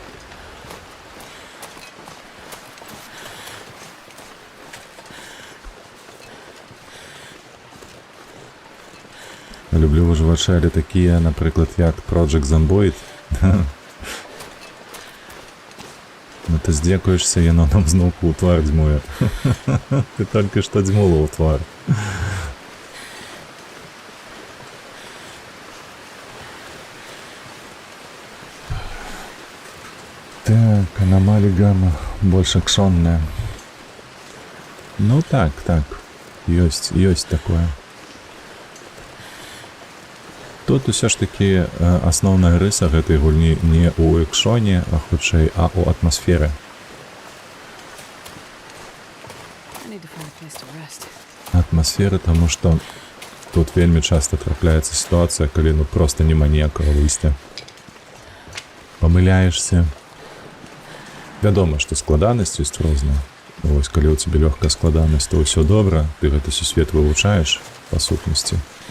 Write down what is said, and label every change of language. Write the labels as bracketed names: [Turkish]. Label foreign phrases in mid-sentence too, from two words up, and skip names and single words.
[Belarusian] Люблю выжывачы, але такія, напрыклад, як Project Zomboid. Ну ты здзекуешься, яно нам зноўку ў твар дзьмуе. Ты толькі што дзьмула ў твар. [Russian] Так, аномалия гамма больше акшонная. [Belarusian] Ну так. Ёсць такое. Тут усе ж такі асноўная рыса гэтай гульні не ў экшоне, а хутчэй, а ў атмасферы. [English] I need to find a place to rest. [Belarusian] Атмасферы, таму што тут вельмі часта трапляецца сітуацыя, калі ну проста няма ніякага выйсця. Памыляешся. Вядома, што складанасць ёсць розная. Вось, калі ў цябе лёгкая складанасць, то ўсё добра, ты гэты сусвет вывучаеш па сутнасці.